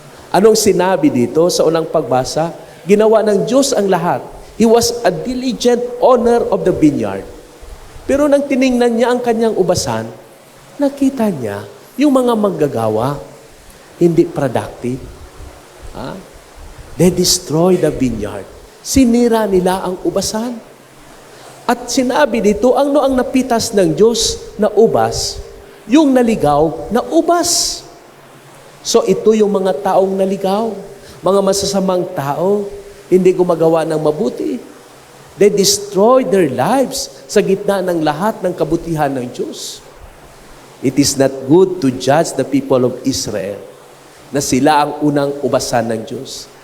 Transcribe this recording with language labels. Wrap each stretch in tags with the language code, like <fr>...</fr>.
<tl>Anong sinabi dito sa unang pagbasa? Ginawa ng Diyos ang lahat.</tl> <en>He was a diligent owner of the vineyard.</en> <tl>Pero nang tiningnan niya ang kanyang ubasan, nakita niya yung mga manggagawa hindi productive.</tl> <en>They destroy the vineyard.</en> <tl>Sinira nila ang ubasan. At sinabi dito, ang napitas ng Diyos na ubas, yung naligaw na ubas. So ito yung mga taong naligaw, mga masasamang tao, hindi gumagawa ng mabuti.</tl> <en>They destroy their lives</en> <tl>sa gitna ng lahat ng kabutihan ng Diyos.</tl> <en>It is not good to judge the people of Israel</en> <tl>na sila ang unang ubasan ng Diyos.</tl>